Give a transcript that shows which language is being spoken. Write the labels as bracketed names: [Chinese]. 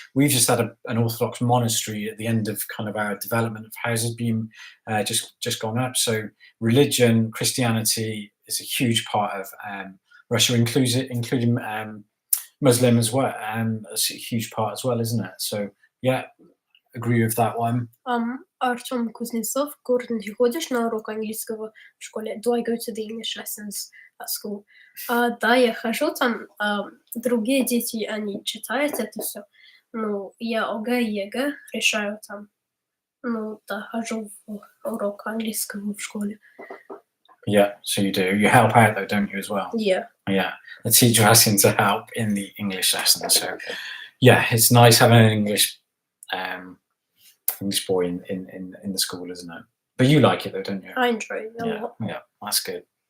[English] We've just had an Orthodox monastery at the end of kind of our development of houses being just gone up. So religion, Christianity is a huge part of Russia, including Muslim as well. It's a huge part as well, isn't it? So yeah, agree with that one. [Russian] Артем Kuznetsov, Gordon, ты ходишь на урок английского в школе? [English] Do I go to the English lessons at school? [Russian] Да, я хожу там. Другие дети, они читают это все. Ну, я ОГЭ и ЕГЭ решаю там. Ну, да, хожу в урок английского в школе. [English] Yeah, so you do. You help out though, don't you, as well? Yeah. Yeah, the teacher asking to help in the English lesson. So yeah, it's nice having an English boy in the school, isn't it? But you like it though, don't you? I enjoy it a lot. Yeah, that's good.